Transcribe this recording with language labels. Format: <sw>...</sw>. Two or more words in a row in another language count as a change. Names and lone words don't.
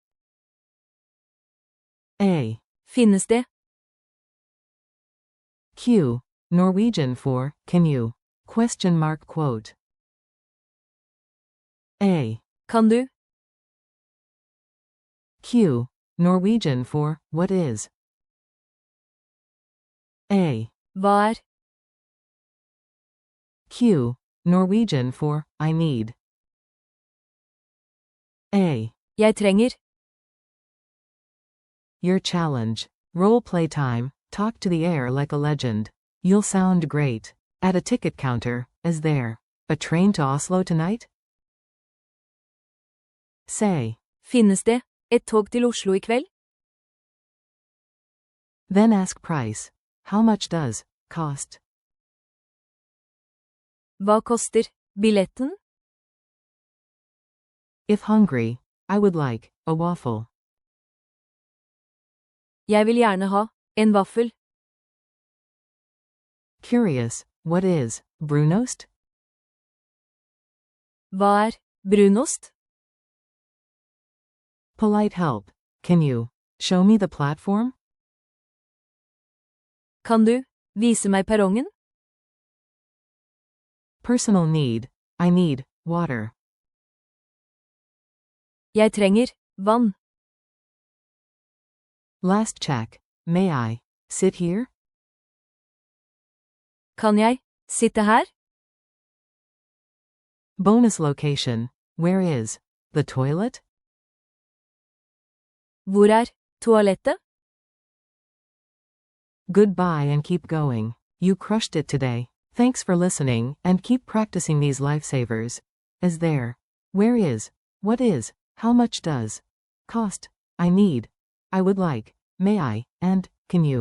<en>A.</en> <no>Finnes det?</no> <en>Q. Norwegian for, can you? Question mark quote. A.</en> <no>Kan du?</no> <en>Q. Norwegian for, what is? A.</en> <no>Hva er?</no> <en>Q. Norwegian for, I need. A.</en> <no>Jeg trenger.</no> <en>Your challenge. Role play time. Talk to the air like a legend. You'll sound great. At a ticket counter, is there a train to Oslo tonight? Say.</en> <no>Finnes det et tog til Oslo I kveld?</no> <en>Then ask price. How much does cost?</en> <no>Hva koster billetten?</no> <en>If hungry, I would like a waffle.</en> <no>Jeg vil gjerne ha en vaffel.</no> <en>Curious, what is brunost?</en> <no>Hva er brunost?</no> <en>Polite help. Can you show me the platform?</en> <no>Kan du vise meg perrongen?</no> <en>Personal need. I need water.</en> <no>Jeg trenger vann.</no> <en>Last check. May I sit here?</en> <no>Kan jeg sitte her?</no> <en>Bonus location. Where is the toilet?</en> <no>Hvor er toalettet?</no> <en>Goodbye and keep going. You crushed it today. Thanks for listening, and keep practicing these lifesavers. Is there? Where is? What is? How much does? Cost? I need. I would like. May I? And, can you?</en>